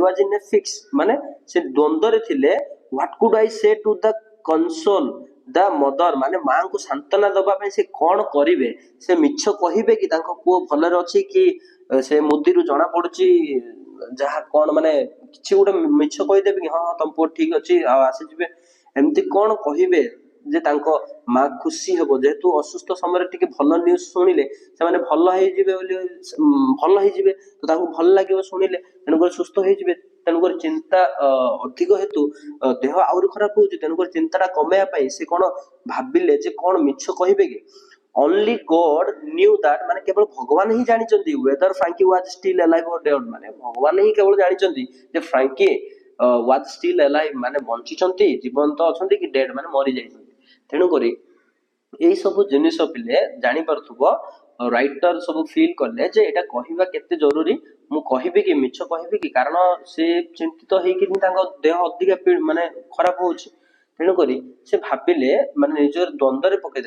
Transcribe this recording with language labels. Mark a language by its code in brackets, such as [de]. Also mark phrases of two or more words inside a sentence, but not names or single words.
[en] was in a fix [or] ମାନେ ସେ ଦ୍ୱନ୍ଦ୍ୱରେ ଥିଲେ [en] what could I say to the console the mother [or] ମାନେ ମାଙ୍କୁ ସାନ୍ତ୍ୱନା ଦବା ପାଇଁ ସେ କଣ କରିବେ ସେ ମିଛ କହିବେ କି ତାଙ୍କ ପୁଅ ଭଲରେ ଅଛି କି ସେ ମୁଦିରୁ ଜଣା ପଡୁଛି ଯାହା କଣ ମାନେ କିଛି ଗୋଟେ ମିଛ କହିଦେବେ କି ହଁ ହଁ ତମ ପୁଅ ଠିକ ଅଛି ଆଉ ଆସିଯିବେ ଏମିତି କଣ କହିବେ ଯେ ତାଙ୍କ ମା ଖୁସି ହବ ଯେହେତୁ ଅସୁସ୍ଥ ସମୟରେ ଟିକେ ଭଲ ନ୍ୟୁଜ ଶୁଣିଲେ ସେମାନେ ଭଲ ହେଇଯିବେ ତ ତାଙ୍କୁ ଭଲ ଲାଗିବ ଶୁଣିଲେ ତେଣୁକରି ସୁସ୍ଥ ହେଇଯିବେ ତେଣୁକରି ଚିନ୍ତା ଅଧିକ ହେତୁ ଦେହ ଆହୁରି ଖରାପ ହଉଛି ତେଣୁକରି ଚିନ୍ତାଟା କମେଇବା ପାଇଁ ସେ କଣ ଭାବିଲେ ଯେ କଣ ମିଛ କହିବେ କି [en] only God knew that [or] ମାନେ କେବଳ ଭଗବାନ ହିଁ ଜାଣିଛନ୍ତି [en] whether Frankie was still alive or dead [or] ମାନେ ଭଗବାନ ହିଁ କେବଳ ଜାଣିଛନ୍ତି ଯେ [en] Frankie was still alive [or] ମାନେ ବଞ୍ଚିଛନ୍ତି ଜୀବନ୍ତ ଅଛନ୍ତି କି dead ମାନେ ମରି ଯାଇଛନ୍ତି ତେଣୁକରି ଏଇ ସବୁ ଜିନିଷ ପିଲେ ଜାଣିପାରୁଥିବ ରାଇଟର ସବୁ ଫିଲ୍ କଲେ ଯେ ଏଇଟା କହିବା କେତେ ଜରୁରୀ, ମୁଁ କହିବି କି ମିଛ କହିବି କି, କାରଣ ସେ ଚିନ୍ତିତ ହେଇକି ତାଙ୍କ ଦେହ ଅଧିକା ମାନେ ଖରାପ ହଉଛି, ତେଣୁକରି ସେ ଭାବିଲେ ମାନେ ନିଜର ଦ୍ୱନ୍ଦ୍ୱରେ ପକେଇଦେଲେ।